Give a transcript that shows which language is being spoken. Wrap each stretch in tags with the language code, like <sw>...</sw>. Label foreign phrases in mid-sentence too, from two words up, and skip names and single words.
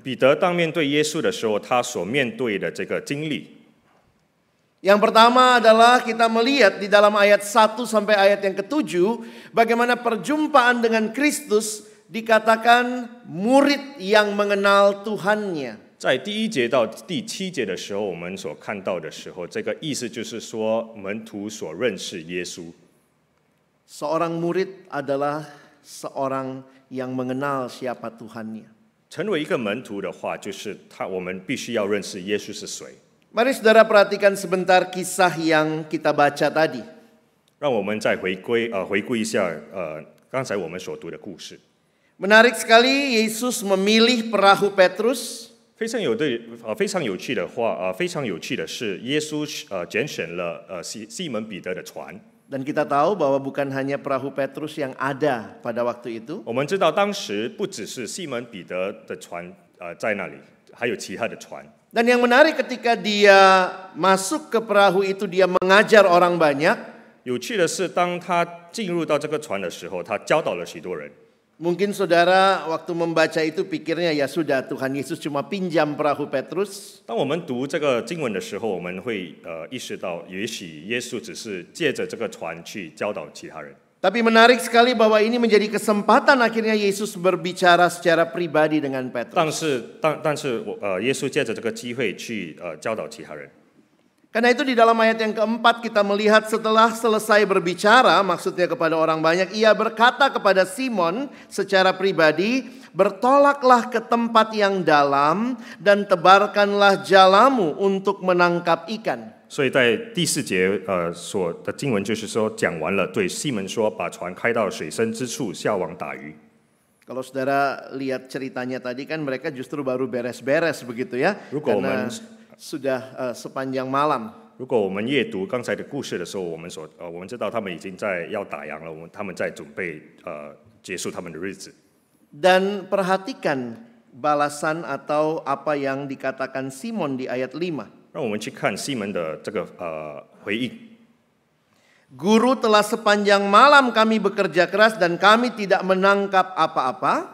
<zh>彼得当面对耶稣的时候，他所面对的这个经历。</zh> <id>Yang pertama adalah kita melihat di dalam ayat 1 sampai ayat yang ke-7 bagaimana perjumpaan dengan Kristus dikatakan murid yang mengenal Tuhannya.</id> <zh>在第1节到第7节的时候，我们所看到的时候，这个意思就是说，门徒所认识耶稣。</zh> <id>Seorang murid adalah seorang yang mengenal siapa Tuhannya.</id> <zh>成为一个门徒的话，就是我们必须要认识耶稣是谁。</zh> <id>Mari saudara perhatikan sebentar kisah yang kita baca tadi.</id> <zh>让我们再回顾一下刚才我们所读的故事。</zh> <id>Menarik sekali Yesus memilih perahu Petrus.</id> <zh>非常有趣的是，耶稣拣选了西门彼得的船。</zh> <id>Dan kita tahu bahwa bukan hanya perahu Petrus yang ada pada waktu itu.</id> <zh>我们知道当时不只是西门彼得的船在那里，还有其他的船。</zh> <id>Dan yang menarik ketika dia masuk ke perahu itu dia mengajar orang banyak.</id> <zh>有趣的是，当他进入到这个船的时候，他教导了许多人。</zh> <id>Mungkin saudara waktu membaca itu pikirnya ya sudah Tuhan Yesus cuma pinjam perahu Petrus.</id> <zh>当我们读这个经文的时候，我们会意识到，也许耶稣只是借着这个船去教导其他人。</zh> <id>Tapi menarik sekali bahwa ini menjadi kesempatan akhirnya Yesus berbicara secara pribadi dengan Petrus.</id> <zh>但是耶稣借着这个机会去教导其他人。</zh> <id>Karena itu di dalam ayat yang keempat kita melihat setelah selesai berbicara, maksudnya kepada orang banyak, ia berkata kepada Simon secara pribadi, bertolaklah ke tempat yang dalam dan tebarkanlah jalamu untuk menangkap ikan.</id> <zh>所以在第4节所的经文就是说，讲完了，对西门说，把船开到水深之处，下网打鱼。</zh> <id>Kalau saudara lihat ceritanya tadi kan mereka justru baru beres-beres begitu ya.</id> <zh>如果我</zh> <id>Karena</id> <zh>们</zh> <id>sudah sepanjang malam.</id> <zh>如果我们阅读刚才的故事的时候，我们知道他们已经要打烊了，他们在准备结束他们的日子。</zh> <id>Dan perhatikan balasan atau apa yang dikatakan Simon di ayat 5.</id> <zh>让我们去看西门的这个回应。</zh> <id>Guru, telah sepanjang malam kami bekerja keras dan kami tidak menangkap apa-apa.</id>